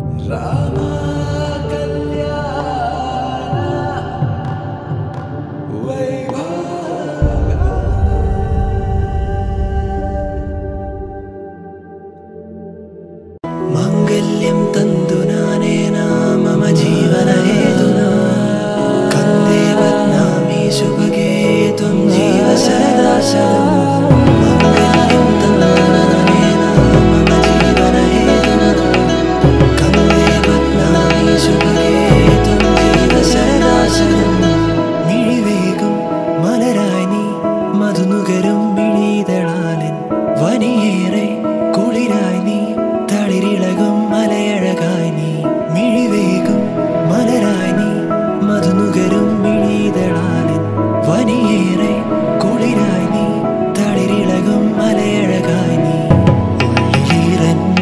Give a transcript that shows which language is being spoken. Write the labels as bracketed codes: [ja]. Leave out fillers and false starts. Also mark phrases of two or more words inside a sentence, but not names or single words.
[sa] मांगल्यं तन्तुनानेन मम जीवनहेतुना कन्दे बध्नामि सुभगे त्वं जीव सदा शरणं मांगल्यं तन्तुनानेन मम जीवनहेतुना कन्दे बध्नामि सुभगे त्वं जीव सदा शरणं [ml] मिഴിവേകും മലരായി നീ മധുനുകരും മിഴിതളാലിൻ വനിയേറെ കുളിരായി നീ തളിരിളകും മലയഴകായി നീ മിഴിവേകും മലരായി നീ മധുനുകരും മിഴിതളാലിൻ വനിയേറെ കുളിരായി നീ തളിരിളകും മലയഴകായി നീ ഉള്ളിലീറൻ